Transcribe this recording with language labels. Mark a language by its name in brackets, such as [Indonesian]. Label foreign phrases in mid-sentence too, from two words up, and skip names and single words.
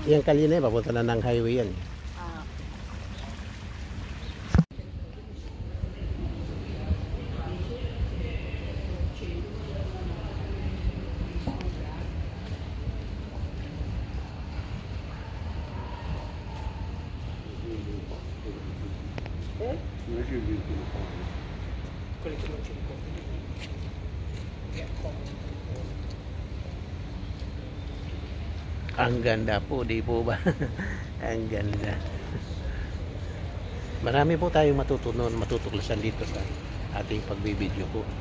[Filipino] Yan kanina, papunta na ng highway yan. Ah, [Italian] Non è che il 20 lo fa. [Filipino] Ang ganda po, di po ba? Ang ganda. Marami po tayong matutuklasan dito sa ating pagbibideo po.